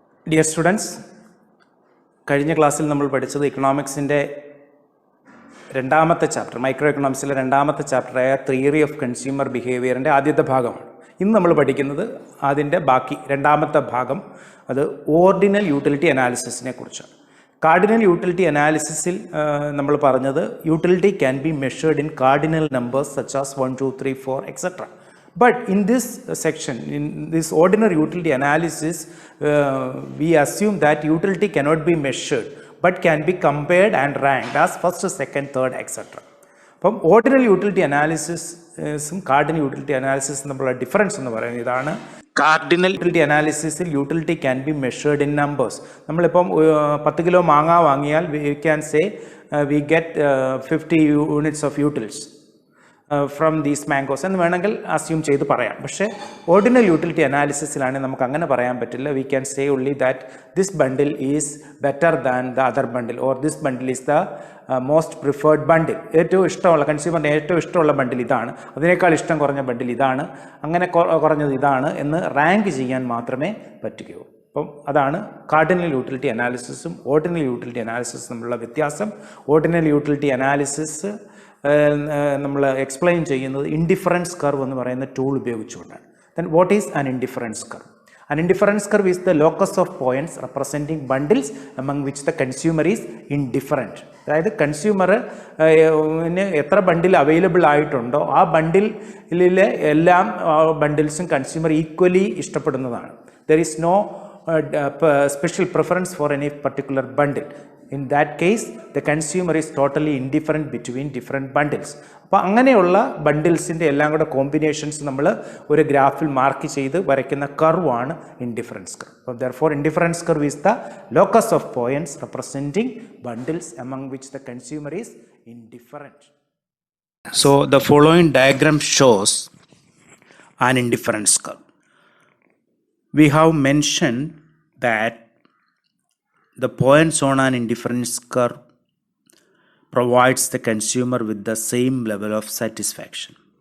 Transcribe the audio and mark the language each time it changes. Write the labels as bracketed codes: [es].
[en] Dear students, [ml] കഴിഞ്ഞ ക്ലാസ്സിൽ നമ്മൾ പഠിച്ചത് ഇക്കണോമിക്സിൻ്റെ രണ്ടാമത്തെ ചാപ്റ്റർ, മൈക്രോ എക്കണോമിക്സിലെ രണ്ടാമത്തെ ചാപ്റ്ററായ തിയറി ഓഫ് കൺസ്യൂമർ ബിഹേവിയറിൻ്റെ ആദ്യത്തെ ഭാഗമാണ്. ഇന്ന് നമ്മൾ പഠിക്കുന്നത് അതിൻ്റെ ബാക്കി രണ്ടാമത്തെ ഭാഗം, അത് ഓർഡിനൽ യൂട്ടിലിറ്റി അനാലിസിസിനെ കുറിച്ചാണ്. കാർഡിനൽ യൂട്ടിലിറ്റി അനാലിസിസിൽ നമ്മൾ പറഞ്ഞത് [en] Utility can be measured in cardinal numbers such as 1, 2, 3, 4, etc. But in this section, in this ordinary utility analysis, we assume that utility cannot be measured but can be compared and ranked as first, second, third, etc. [ml] അപ്പം ordinal utility അനാലിസിസും cardinal utility അനാലിസിസും തമ്മിലുള്ള difference എന്ന് പറയുന്നത് ഇതാണ്. [en] Cardinal utility അനാലിസിസിൽ utility can be measured in numbers. [ml] നമ്മളിപ്പം 10 kilo മാങ്ങ വാങ്ങിയാൽ [en] we can say we get 50 units of utils from these mangoes [ml] എന്ന് വേണമെങ്കിൽ അസ്യൂം ചെയ്ത് പറയാം. പക്ഷേ ഓർഡിനൽ യൂട്ടിലിറ്റി അനാലിസിസിലാണെങ്കിൽ നമുക്ക് അങ്ങനെ പറയാൻ പറ്റില്ല. [en] We can say only that this bundle is better than the other bundle, or this bundle is the most preferred bundle. [ml] ഏറ്റവും ഇഷ്ടമുള്ള, കൺസ്യൂമറിന് ഏറ്റവും ഇഷ്ടമുള്ള ബണ്ടിൽ ഇതാണ്, അതിനേക്കാൾ ഇഷ്ടം കുറഞ്ഞ ബണ്ടിൽ ഇതാണ്, അങ്ങനെ കുറഞ്ഞത് ഇതാണ് എന്ന് റാങ്ക് ചെയ്യാൻ മാത്രമേ പറ്റുകയുള്ളൂ. അപ്പം അതാണ് കാർഡിനൽ യൂട്ടിലിറ്റി അനാലിസിസും ഓർഡിനൽ യൂട്ടിലിറ്റി അനാലിസിസും തമ്മിലുള്ള വ്യത്യാസം. ഓർഡിനൽ യൂട്ടിലിറ്റി അനാലിസിസ് നമ്മൾ എക്സ്പ്ലെയിൻ ചെയ്യുന്നത് ഇൻഡിഫറൻസ് കർവ് എന്ന് പറയുന്ന ടൂൾ ഉപയോഗിച്ചുകൊണ്ടാണ്. [en] Then what is an indifference curve? An indifference curve is the locus of points representing bundles among which the consumer is indifferent. [ml] അതായത് കൺസ്യൂമറിന് എത്ര ബണ്ടിൽ available ആയിട്ടുണ്ടോ ആ ബണ്ടിലിലെ എല്ലാ ബണ്ടിൽസും consumer equally ഇഷ്ടപ്പെടുന്നതാണ്. [en] There is no special preference for any particular bundle. In that case, the consumer is totally indifferent between different bundles. [ml] അപ്പോൾ അങ്ങനെയുള്ള ബണ്ടിൽസിൻ്റെ എല്ലാം കൂടെ combinations നമ്മൾ ഒരു ഗ്രാഫിൽ മാർക്ക് ചെയ്ത് വരയ്ക്കുന്ന കർവാണ് ഇൻഡിഫറൻസ് കർവ്. [en] അപ്പോൾ therefore indifference curve is the locus of points representing bundles among which the consumer is indifferent. So the following diagram shows an indifference curve. We have mentioned that the points on an indifference curve provides the consumer with the same level of satisfaction.